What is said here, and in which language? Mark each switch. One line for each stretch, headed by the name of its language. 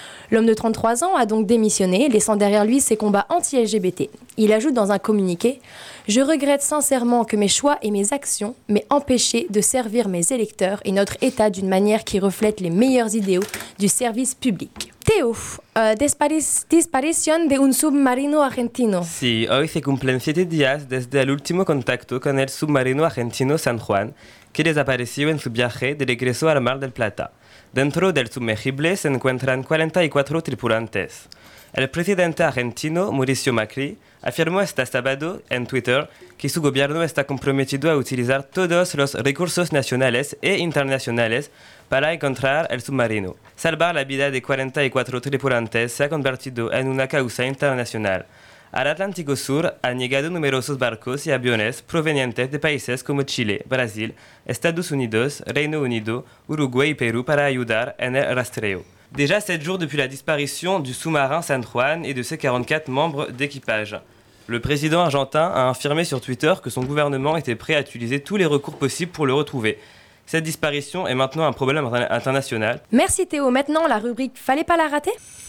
French: L'homme de 33 ans a donc démissionné, laissant derrière lui ses combats anti-LGBT. Il ajoute dans un communiqué « Je regrette sincèrement que mes choix et mes actions m'aient empêché de servir mes électeurs et notre État d'une manière qui reflète les meilleurs idéaux du service public. » Théo, disparition
Spanish: de un submarino argentino. Sí, hoy se cumplen 7 días desde el último contacto con el submarino argentino San Juan, que desapareció en su viaje de regreso al Mar del Plata. Dentro del sumergible se encuentran 44 tripulantes. El presidente argentino, Mauricio Macri, afirmó este sábado en Twitter que su gobierno está comprometido a utilizar todos los recursos nacionales e internacionales para encontrar el submarino. Salvar la vida de 44 tripulantes se ha convertido en una causa internacional. al Atlántico Sur han llegado numerosos barcos y aviones provenientes de países como Chile, Brasil, Estados Unidos, Reino Unido, Uruguay y Perú para ayudar en el rastreo.
French: Déjà 7 jours depuis la disparition du sous-marin San Juan et de ses 44 membres d'équipage. Le président argentin a affirmé sur Twitter que son gouvernement était prêt à utiliser tous les recours possibles pour le retrouver. Cette disparition est maintenant un problème international. Merci Théo, maintenant la rubrique « Fallait pas la rater ?»